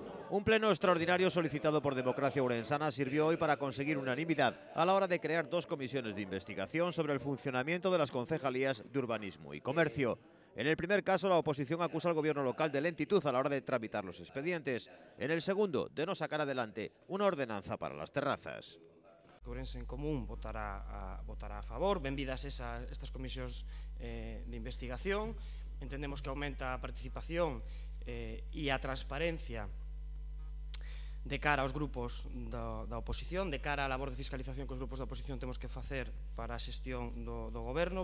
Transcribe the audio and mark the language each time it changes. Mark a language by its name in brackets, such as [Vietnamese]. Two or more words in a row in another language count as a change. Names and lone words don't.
[Spanish] Un pleno extraordinario solicitado por Democracia Ourensana sirvió hoy para conseguir unanimidad a la hora de crear dos comisiones de investigación sobre el funcionamiento de las concejalías de Urbanismo y Comercio. En el primer caso, la oposición acusa al gobierno local de lentitud a la hora de tramitar los expedientes. En el segundo, de no sacar adelante una ordenanza para las terrazas. [Galician] Ourense en Común votará a favor, benvidas estas comisións de investigación. Entendemos que aumenta a participación e a transparencia de cara aos grupos da oposición, de cara á labor de fiscalización que os grupos da oposición temos que facer para a xestión do goberno.